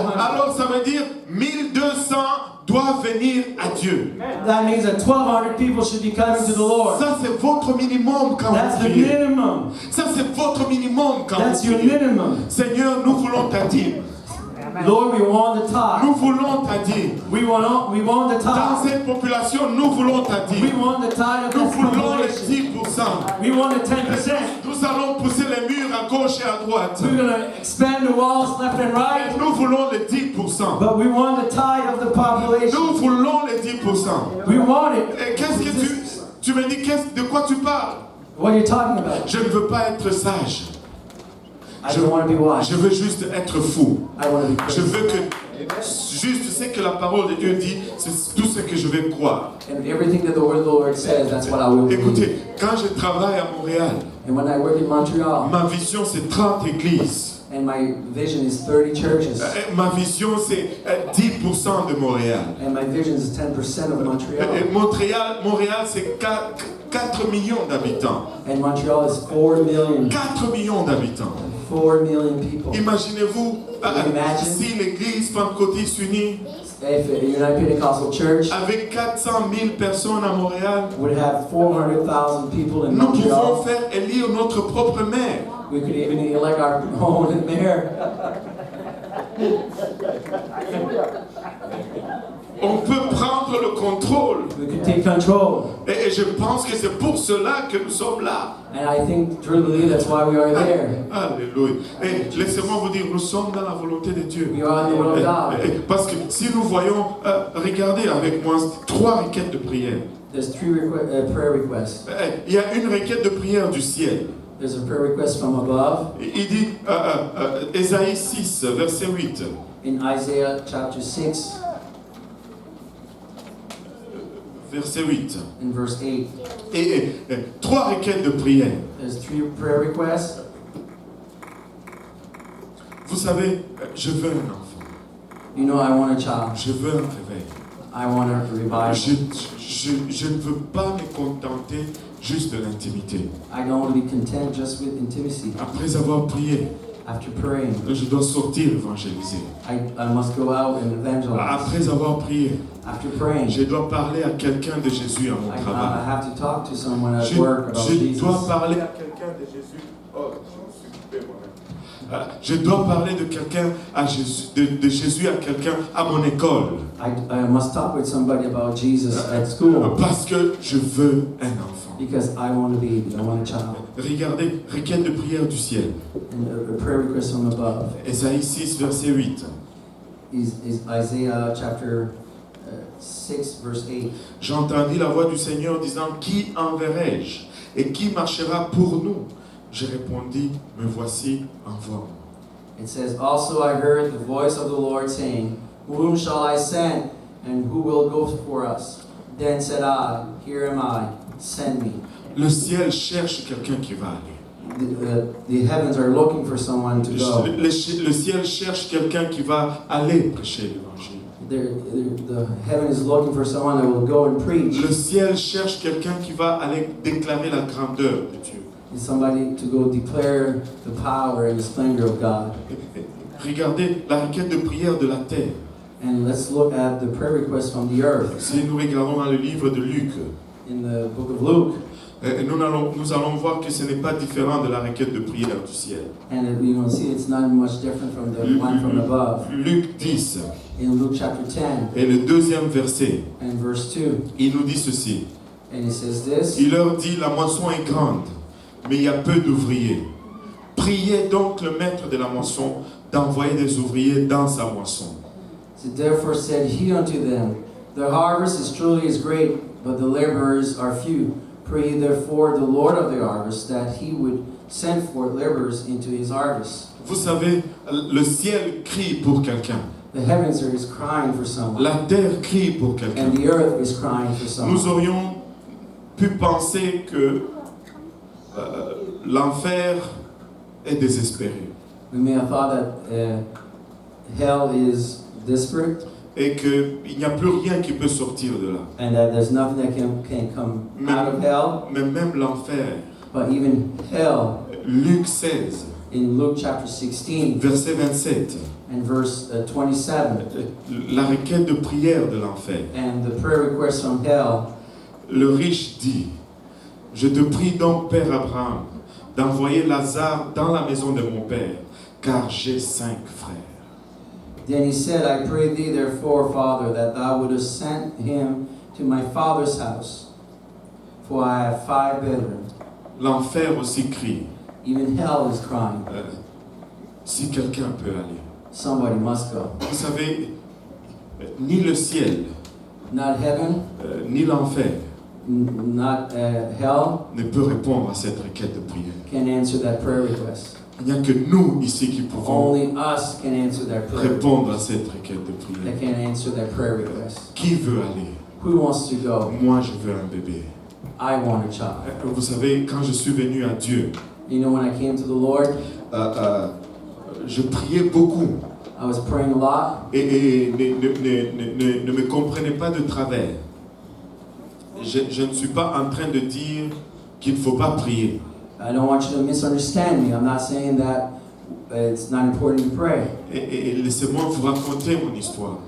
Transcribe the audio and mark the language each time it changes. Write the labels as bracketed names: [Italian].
[French] Alors, ça veut dire 1200 doivent venir à Dieu. [English] That means that 1,200 people should be coming to the Lord. [French] Ça, c'est votre minimum quand [English] That's [French] vous [English] the [French] priez. [English] minimum. [French] Ça, c'est votre minimum quand [English] That's [French] vous [English] your [French] priez. [English] minimum. [French] Seigneur, nous voulons ta dîme. [English] Lord, we want the tithe. [French] Nous voulons ta dîme. [English] We want the [French] Dans [English] tithe. [French] cette population, nous voulons ta [English] We [French] dîme. [English] want the tithe of [French] Nous [English] this [French] voulons les [English] population. [French] 10%. [English] We want the 10%. [French] Nous allons pousser les murs à gauche et à droite. [English] We're going to expand the walls left and right. [French] Nous voulons les 10%. [English] But we want the tithe of the population. [French] Nous voulons les 10%. [English] We want it. [French] Et qu'est-ce que tu me dis, de quoi tu parles? [English] What are you talking about? [French] Je ne veux pas être sage. [English] I don't want to be wise. [French] Je veux juste être fou. [English] I want to be [French] Je [English] crazy. [French] veux que juste ce que la parole de Dieu dit, c'est tout ce que je vais croire. [English] And everything that the word of the Lord says, that's what I will believe. [French] Écoutez, quand je travaille à Montréal, [English] And when I work in Montreal, [French] ma vision c'est 30 églises. [English] and my vision is 30 churches, [French] Ma vision c'est 10% de Montréal. [English] and my vision is 10% of Montreal, [French] Montréal c'est 4 millions d'habitants. [English] and Montreal is 4 million, [French] 4 millions d'habitants. [English] 4 million people. [French] Imaginez-vous [English] Imagine. [French] si l'église pentecôtiste unie [English] If a United Pentecostal Church [French] avec 400 000 personnes à Montréal, [English] would have 400,000 people in [French] nous pouvons [English] Montreal, [French] faire élire notre propre maire. [English] we could even elect our own mayor. [French] On peut prendre le contrôle. [English] We could take control. [French] Et je pense que c'est pour cela que nous sommes là. [English] And I think, truly believe that's why we are there. [French] Alléluia. Et laissez-moi vous dire, nous sommes dans la volonté de Dieu. [English] We are in the will of God. [French] Parce que si nous voyons, regardez avec moi 3 requêtes de prière. [English] There's 3 prayer requests. [French] Il y a une requête de prière du ciel. [English] There's a prayer request from above [French] Il dit, Ésaïe 6, verset 8. [English] in Isaiah chapter 6. [French] verset 8. [English] in verse 8. [French] Et 3 requêtes de prière. [English] There's 3 prayer requests. [French] Vous savez, je veux un enfant. [English] You know, I want a child. [French] Je veux un réveil. [English] I want a revival. [French] Je ne veux pas me contenter juste de l'intimité. [English] I don't want to be content just with intimacy. [French] Après avoir prié, [English] After praying, [French] je dois sortir évangéliser. [English] I must go out and evangelize. [French] Après avoir prié, [English] After praying, [French] je dois parler à quelqu'un de Jésus à mon [English] I [French] travail. [English] have to talk to someone at work about [French] Je [English] Jesus. [French] dois parler à quelqu'un de Jésus. Oh, je me suis coupé moi-même. Je dois parler de quelqu'un à Jésus, de Jésus à quelqu'un à mon école. [English] I must talk with somebody about Jesus at school [French] Parce que je veux un enfant. [English] because I want a baby. I want a child. [French] Regardez, requête de prière du ciel. [English] And a prayer request from above [French] Ésaïe 6, verset 8. [English] is Isaiah chapter 6, verse 8. [French] J'entendis la voix du Seigneur disant, qui enverrai-je et qui marchera pour nous? Je répondis, me voici, envoie-moi. [English] It says, Also I heard the voice of the Lord saying, Whom shall I send, and who will go for us? Then said I, Here am I, send me. [French] Le ciel cherche quelqu'un qui va aller. [English] The heavens are looking for someone to go. [French] Le ciel cherche quelqu'un qui va aller prêcher l'évangile. [English] The heaven is looking for someone that will go and preach. [French] Le ciel cherche quelqu'un qui va aller déclarer la grandeur de Dieu. [English] It's somebody to go declare the power and the splendor of God. [French] Regardez la requête de prière de la terre. [English] And let's look at the prayer requests from the earth [French] Si nous regardons dans le livre de Luc, [English] in the book of Luke. [French] nous allons voir que ce n'est pas différent de la requête de prière du ciel. [English] And you will see it's not much different from the one from above. [French] Luc 10 [English] In Luke chapter 10 [French] et le 2e verset, [English] and verse 2, [French] il nous dit ceci. [English] and it says this, [French] Il leur dit, la moisson est grande, mais il y a peu d'ouvriers. Priez donc le maître de la moisson d'envoyer des ouvriers dans sa moisson. [English] So therefore said he unto them, The harvest is truly great, but the laborers are few. Pray therefore the Lord of the harvest that he would send forth laborers into his harvest. [French] Vous savez, le ciel crie pour quelqu'un. [English] The heavens is crying for someone, [French] La terre crie pour quelqu'un. [English] and the earth is crying for [French] Nous [English] someone. [French] aurions pu penser que l'enfer est désespéré [English] We may have thought that hell is desperate [French] et qu'il n'y a plus rien qui peut sortir de là. [English] and that there's nothing that can come out of hell, [French] Mais même l'enfer, [English] but even hell, [French] Luc 16, [English] in Luke chapter 16 [French] verset 27, [English] and verse 27, [French] la requête de prière de l'enfer. [English] and the prayer request from hell, [French] Le riche dit, je te prie donc, Père Abraham, d'envoyer Lazare dans la maison de mon père, car j'ai 5 frères. [English] Then he said, I pray thee therefore, Father, that thou wouldest send him to my father's house, for I have 5 brethren. [French] L'enfer aussi crie, [English] Even hell is crying. [French] si quelqu'un peut aller. [English] Somebody must go. [French] Vous savez, ni le ciel, [English] Not heaven, [French] ni l'enfer [English] not hell [French] ne peut répondre à cette requête de prière. [English] can answer that prayer request. [French] Il n'y a que nous ici qui pouvons [English] Only us can answer that prayer. [French] répondre à cette requête de prière. [English] That can answer that prayer request. [French] Qui veut aller? [English] Who wants to go? [French] Moi, je veux un bébé. [English] I want a child. [French] Vous savez, quand je suis venu à Dieu, [English] You know, when I came to the Lord, [French] je priais beaucoup [English] I was praying a lot, [French] et ne me comprenez pas de travers. Je ne suis pas en train de dire qu'il ne faut pas prier. [English] I don't want you to misunderstand me. I'm not saying that it's not important to pray. [French] Et laissez-moi vous raconter mon histoire.